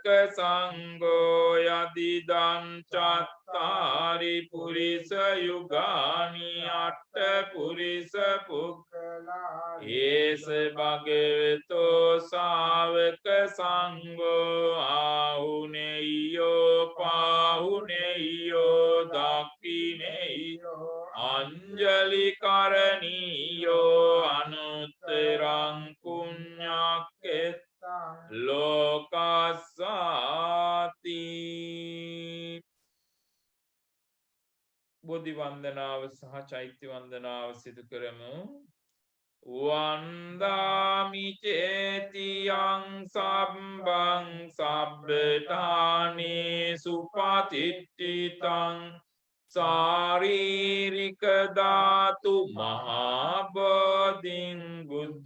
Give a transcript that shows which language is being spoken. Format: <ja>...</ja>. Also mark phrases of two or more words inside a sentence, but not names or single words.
<pi>සංඝෝ යදිදං චත්තාරි පුරිස යුගානි අට්ඨ පුරිස පුක්ඛලා ඒස භගවතෝ ශාවක සංඝෝ ආහුනේයෝ පාහුනේයෝ දක්ඛිනේයෝ අංජලි කරණීයෝ අනුත්තරං පුඤ්ඤක්ඛෙත්තං</pi> <si>ලෝකස්සාති බෝධි වන්දනාව සහ චෛත්‍ය වන්දනාව සිදු කරමු</si> <pi>වන්දාමි චේතියං සම්බං සබ්බඨානේ සුපතිට්ඨිතං සාරීරික ධාතු මහා බෝධින් බුද්ධ</pi>